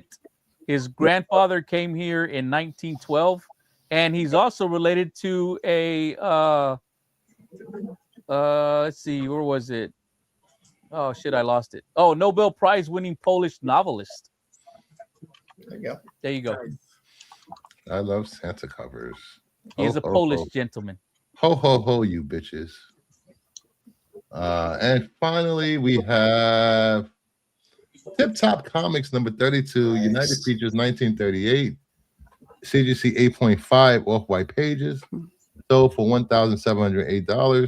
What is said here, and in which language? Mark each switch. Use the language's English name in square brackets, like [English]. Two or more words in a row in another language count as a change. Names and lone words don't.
[English] His grandfather came here in 1912, and he's also related to a let's see, where was it? Oh shit, I lost it. Oh, Nobel Prize winning Polish novelist. There you go. There you go. I love Santa covers. He is a Ho, ho, Polish ho. gentleman. Ho, ho, ho, you bitches. And finally, we have Tip Top Comics number 32, Nice. United Features 1938, CGC 8.5 off-white pages, sold for $1,708.